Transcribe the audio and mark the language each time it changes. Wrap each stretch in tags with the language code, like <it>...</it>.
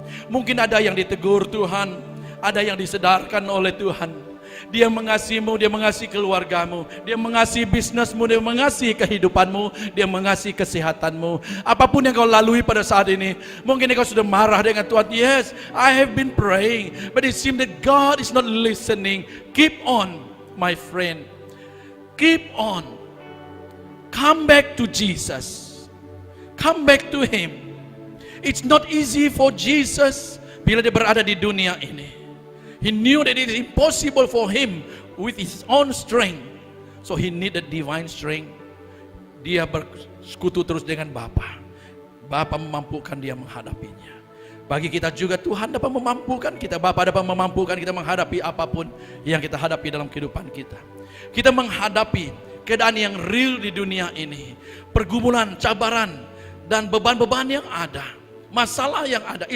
<ms>Mungkin ada yang ditegur Tuhan, ada yang disedarkan oleh Tuhan. Dia mengasihimu, Dia mengasihi keluargamu, Dia mengasihi bisnismu, Dia mengasihi kehidupanmu, Dia mengasihi kesehatanmu. Apapun yang kau lalui pada saat ini, mungkin kau sudah marah dengan Tuhan.</ms> <en>Yes, I have been praying, but it seems that God is not listening. Keep on, my friend. Keep on. Come back to Jesus. Come back to Him. It's not easy for Jesus</en> <ms>Bila dia berada di dunia ini,</ms> <en>he knew that it is impossible for him with his own strength. So he needed divine strength.</en> <ms>Dia bersekutu terus dengan Bapa. Bapa memampukan dia menghadapinya. Bagi kita juga Tuhan dapat memampukan kita, Bapa dapat memampukan kita menghadapi apapun yang kita hadapi dalam kehidupan kita. Kita menghadapi keadaan yang real di dunia ini, pergumulan, cabaran, dan beban-beban yang ada, masalah yang ada.</ms>